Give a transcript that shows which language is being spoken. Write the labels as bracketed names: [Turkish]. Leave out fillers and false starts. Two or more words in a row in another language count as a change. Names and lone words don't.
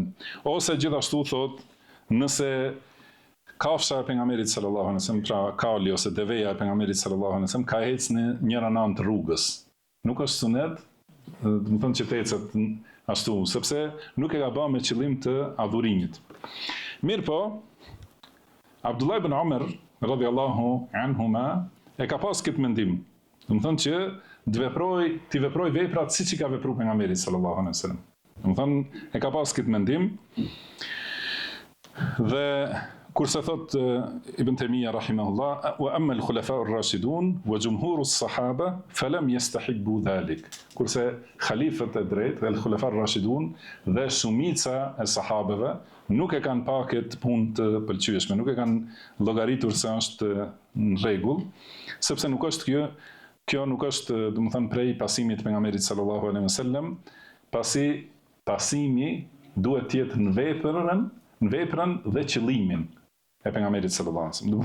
[Albanian] Ose gjithashtu thot, nëse kafsha e pejgamberit [Arabic] صلى الله عليه وسلم, [Albanian] pra kali ose deveja e pejgamberit [Arabic] صلى الله عليه وسلم [Albanian] ka ecë në njëra anë të rrugës. Nuk është sunet, do të thonë që të ecet ashtu, sepse nuk e ka bërë me qëllim të adhurimit. Mirë po, Abdullah ibn Umar [Arabic] رضي الله عنهما [Albanian] e ka pas këtë mendim. Do të thonë që të veproj veprat siç i ka vepruar pejgamberi [Arabic] صلى الله عليه وسلم. [Albanian] Do të thonë e ka pas këtë mendim. Dhe kurse thot [Arabic] Ibn Taymiyyah rahimahullah, وأما الخلفاء الراشدون وجمهور الصحابة فلم يستحبوا ذلك. [Albanian] Kurse khalifët e drejtë dhe [Arabic] الخلفاء الراشدون [Albanian] dhe shumica e sahabeve nuk e kanë pa këtë punë të pëlqyeshme, nuk e kanë llogaritur se është në rregull, sepse nuk është kjo nuk është, domethënë, prej pasimit pejgamberit [Arabic] صلى الله عليه وسلم, [Albanian] pasi pasimi duhet të jetë në veprën dhe qëllimin e pejgamberit [Arabic] صلى الله عليه وسلم.